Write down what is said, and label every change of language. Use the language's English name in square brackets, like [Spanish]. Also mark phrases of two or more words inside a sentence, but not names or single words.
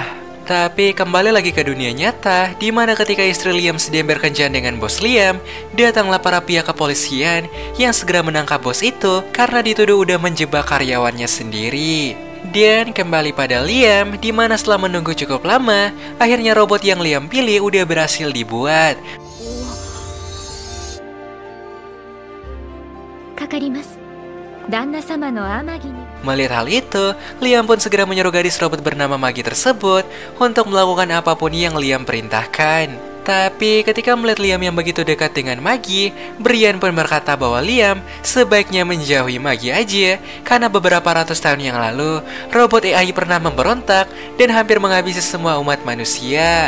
[Indonesian] Tapi kembali lagi ke dunia nyata, di mana ketika istri Liam sedang berkencan dengan bos Liam, datanglah para pihak kepolisian yang segera menangkap bos itu karena dituduh udah menjebak karyawannya sendiri. Dan kembali pada Liam, di mana setelah menunggu cukup lama, akhirnya robot yang Liam pilih udah berhasil dibuat. [Japanese] かります。旦那様の天城に。 [Indonesian] Melihat hal itu, Liam pun segera menyuruh gadis robot bernama Magi tersebut untuk melakukan apapun yang Liam perintahkan. Tapi ketika melihat Liam yang begitu dekat dengan Magi, Brian pun berkata bahwa Liam sebaiknya menjauhi Magi aja karena beberapa ratus tahun yang lalu, robot AI pernah memberontak dan hampir menghabisi semua umat manusia.